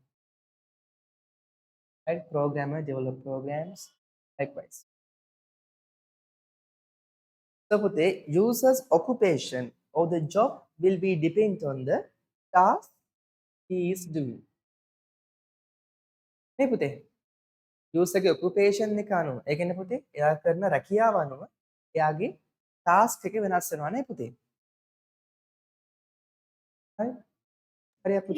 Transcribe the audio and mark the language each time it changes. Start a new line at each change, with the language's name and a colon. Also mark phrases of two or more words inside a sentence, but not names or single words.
English: Right? Programmer develop programs. Likewise. So, Pute, user's occupation or the job will be depend on the task he is doing. Hey, Pute.
Sinhala: යූසර්ගේ ඔකුපේෂන් එක අනුව ඒ කියන්නේ පුතේ එයා කරන රැකියාව අනුව එයාගේ ටාස්ක් එක වෙනස් වෙනවා නේ පුතේ. හරි? හරියට පුතේ.